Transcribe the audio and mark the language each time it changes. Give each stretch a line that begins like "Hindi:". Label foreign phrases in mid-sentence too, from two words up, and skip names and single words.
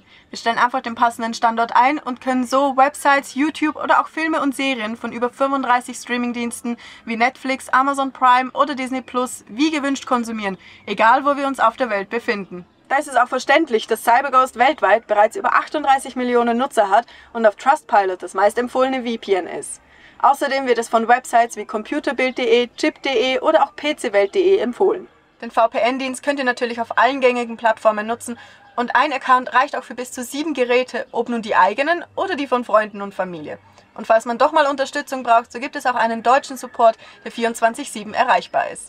German: Wir stellen einfach den passenden Standort ein und können so Websites, YouTube oder auch Filme und Serien von über 35 Streamingdiensten wie Netflix, Amazon Prime oder Disney Plus wie gewünscht konsumieren, egal wo wir uns auf der Welt befinden. Da ist es auch verständlich, dass CyberGhost weltweit bereits über 38 Millionen Nutzer hat und auf Trustpilot das meistempfohlene VPN ist. Außerdem wird es von Websites wie computerbild.de, chip.de oder auch pcwelt.de empfohlen. Den VPN-Dienst könnt ihr natürlich auf allen gängigen Plattformen nutzen und ein Account reicht auch für bis zu 7 Geräte, ob nun die eigenen oder die von Freunden und Familie. Und falls man doch mal Unterstützung braucht, so gibt es auch einen deutschen Support, der 24/7 erreichbar ist.